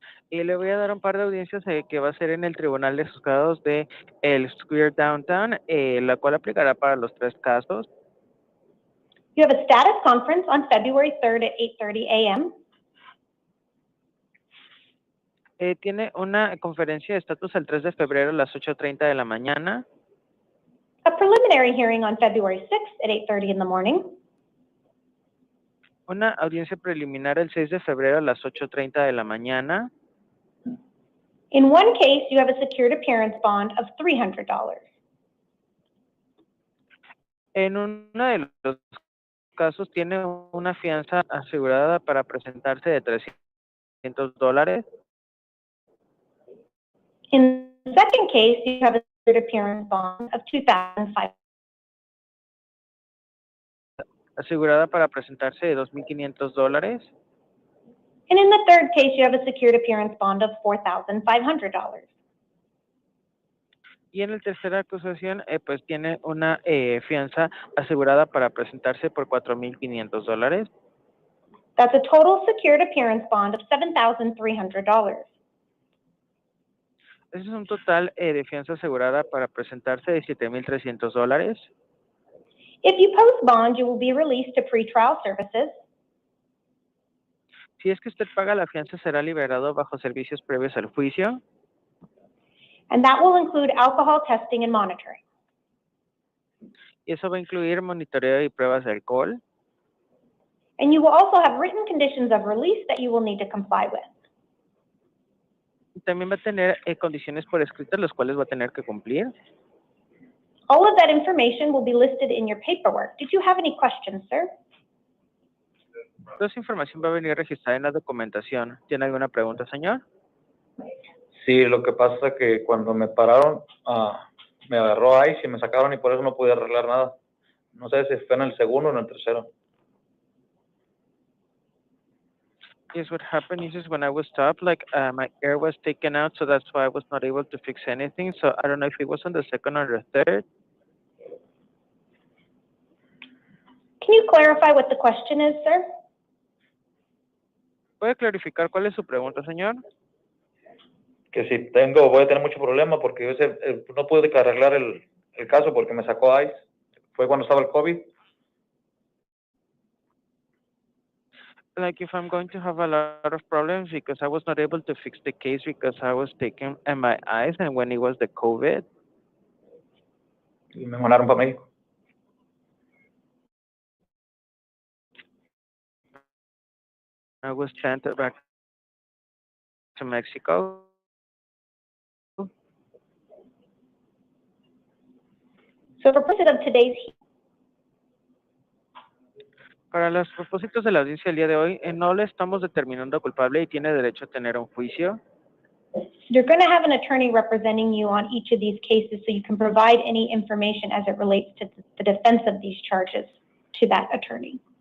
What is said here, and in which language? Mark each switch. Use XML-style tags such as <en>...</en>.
<es>Y le voy a dar un par de audiencias que va a ser en el Tribunal de Juzgados de el Square Downtown, la cual aplicará para los 3 casos.</es> <en>You have a status conference on February 3rd at 8:30 a.m.</en> <es>Tiene una conferencia de estatus el 3 de febrero a las 8:30 de la mañana.</es> <en>A preliminary hearing on February 6th at 8:30 in the morning.</en> <es>Una audiencia preliminar el 6 de febrero a las 8:30 de la mañana.</es> <en>In one case, you have a secured appearance bond of $300.</en> <es>En uno de los casos tiene una fianza asegurada para presentarse de $300.</es> <en>In the second case, you have a secured appearance bond of $2,500.</en> <es>Asegurada para presentarse de $2,500.</es> <en>And in the third case, you have a secured appearance bond of $4,500.</en> <es>Y en la tercera acusación, pues tiene una fianza asegurada para presentarse por $4,500.</es> <en>That's a total secured appearance bond of $7,300.</en> <es>Ese es un total de fianza asegurada para presentarse de $7,300.</es> <en>If you post bond, you will be released to pretrial services.</en> <es>Si es que usted paga la fianza, será liberado bajo servicios previos al juicio.</es> <en>And that will include alcohol testing and monitoring.</en> <es>Y eso va a incluir monitoreo y pruebas de alcohol.</es> <en>And you will also have written conditions of release that you will need to comply with.</en> <es>Y también va a tener condiciones por escrito, las cuales va a tener que cumplir.</es> <en>All of that information will be listed in your paperwork. Did you have any questions, sir?</en> <es>Toda esa información va a venir registrada en la documentación. ¿Tiene alguna pregunta, señor? Sí, lo que pasa es que cuando me pararon, me agarró ICE y me sacaron y por eso no pude arreglar nada. No sé si fue en el segundo o en el tercero.</es> <en>Yes, what happened is just when I was stopped, like my air was taken out, so that's why I was not able to fix anything. So I don't know if it was on the second or the third. Can you clarify what the question is, sir?</en> <es>¿Puede clarificar cuál es su pregunta, señor? Que si voy a tener mucho problema porque no pude arreglar el caso porque me sacó ICE. Fue cuando estaba el COVID.</es> <en>Like if I'm going to have a lot of problems because I was not able to fix the case because I was taken MRIs and when it was the COVID.</en> <es>Y me mandaron para México.</es> <en>I was sent back to Mexico. So for purposes of today's,</en> <es>Para los propósitos de la audiencia del día de hoy, no le estamos determinando culpable y tiene derecho a tener un juicio.</es> <en>you're going to have an attorney representing you on each of these cases so you can provide any information as it relates to the defense of these charges to that attorney.</en>